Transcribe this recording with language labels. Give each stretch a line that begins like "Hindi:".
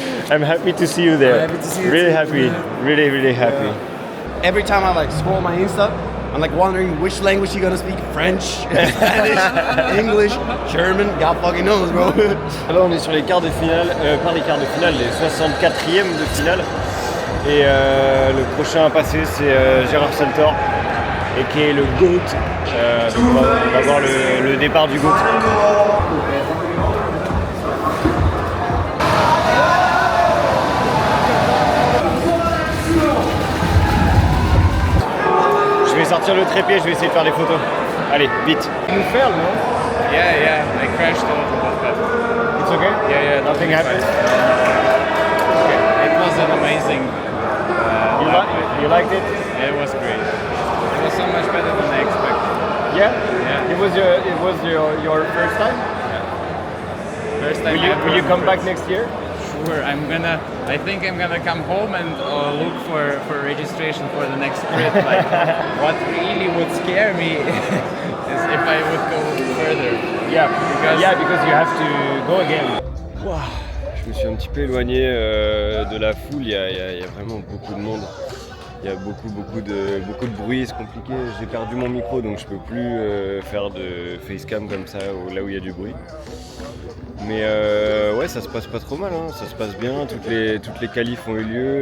English: I'm happy to see you there. Happy to see you really too. happy. Really happy. Every time I like scroll my Insta, I'm like wondering which language you gonna speak. French, Spanish, English, German, God fucking knows, bro.
French: Là on est sur les quarts de finale, pas les quarts de finale, les 64e de finale. Et le prochain à passer c'est Gérard Saltor, et qui est le GOAT. Donc on va voir le départ du GOAT. Je vais sortir le trépied, je vais essayer de faire des photos. Allez, vite.
English: You fell, no? Yeah, I crashed a little bit. It's okay? Yeah, Nothing happened? Okay. It was an amazing. You liked it? Yeah, it was great. It was so much better than I expected. Yeah? Yeah. It was your first time? Yeah. First time. Will you come back next year? Sure. I think I'm gonna come home and look for registration for the next sprint. Like, what really would scare me is if I would go further. Yeah, because you have to go again. Wow.
French: Je me suis un petit peu éloigné de la foule, il y a vraiment beaucoup de monde. Il y a beaucoup de bruit, c'est compliqué. J'ai perdu mon micro donc je peux plus faire de facecam comme ça là où il y a du bruit. Mais ouais, ça se passe pas trop mal, hein. Ça se passe bien, toutes les qualifs ont eu lieu.